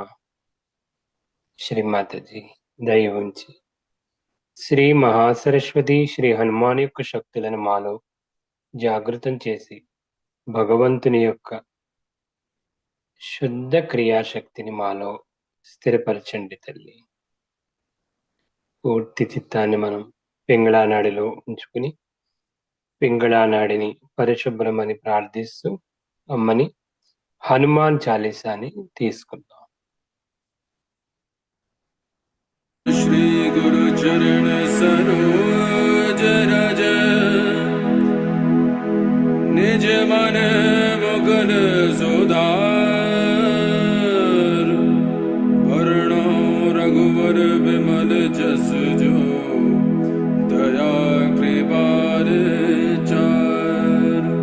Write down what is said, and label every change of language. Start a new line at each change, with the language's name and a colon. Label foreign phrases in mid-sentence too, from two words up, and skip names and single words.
Telugu: శ్రీమాతాజీ, దయ ఉంచి శ్రీ మహాసరస్వతి శ్రీ హనుమాన్ యొక్క శక్తులను మాలో జాగృతం చేసి భగవంతుని యొక్క శుద్ధ క్రియాశక్తిని మాలో స్థిరపరచండి తల్లి. పూర్తి చిత్తాన్ని మనం పింగళా నాడిలో ఉంచుకుని పింగళా నాడిని పరిశుభ్రమని ప్రార్థిస్తూ అమ్మని హనుమాన్ చాలీసాని తీసుకుందాం.
Awadhi: श्री गुरु चरण सरोज रज निज मन मुकुल सुधार वर्णो रघुवर विमल जस जो दया कृपार चार